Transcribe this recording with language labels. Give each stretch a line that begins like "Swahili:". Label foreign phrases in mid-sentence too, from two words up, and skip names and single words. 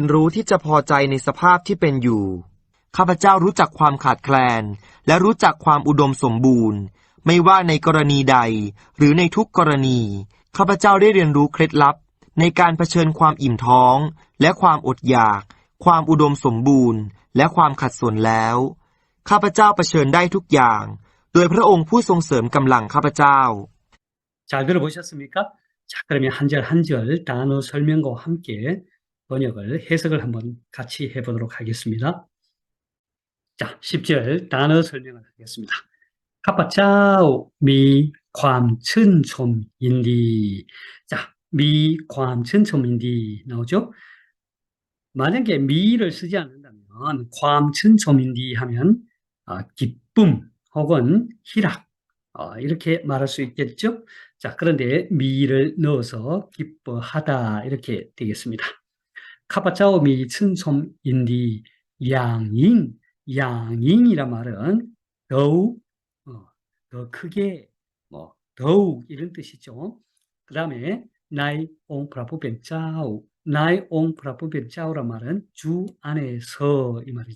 Thai: รู้ที่จะพอใจในสภาพที่เป็นอยู่ข้าพเจ้ารู้จักความขาดแคลนและรู้จักความอุดมสมบูรณ์ไม่ว่าในกรณีใดหรือในทุกกรณีข้าพเจ้าได้เรียนรู้เคล็ดลับในการเผชิญความอิ่มท้องและความอดอยากความอุดมสมบูรณ์และความขัดสนแล้วข้าพเจ้าเผชิญได้ทุกอย่างโดยพระองค์ผู้ทรงเสริมกำลังข้าพเจ้า
Korean: 잘 들어보셨습니까? 자, 그러면 한 절 한 절 단어 설명과 함께 번역을 해석을 한번 같이 해보도록 하겠습니다. 자, 10절 단어 설명을 하겠습니다.
Thai: ข้าพเจ้ามีความชื่นชมยินดี 자, มีความชื่นชมยินดี 나오죠?
Korean: 만약에 미를 쓰지 않는다면
Thai: ความชื่นชมยินดี
Korean: 하면 기쁨 혹은 희락 이렇게 말할 수 있겠죠? 자, 그런데 미를 넣어서 기뻐하다 이렇게 되겠습니다.
Thai: ข้าพเจ้ามีชื่นชมยินดี
Korean: 양잉이란 말은 더욱 더 크게 더욱 이런 뜻이죠. 그 다음에 나의 옹프라푸벤짜우 나의 옹프라푸벤짜우란 말은 주 안에서 이 말이죠.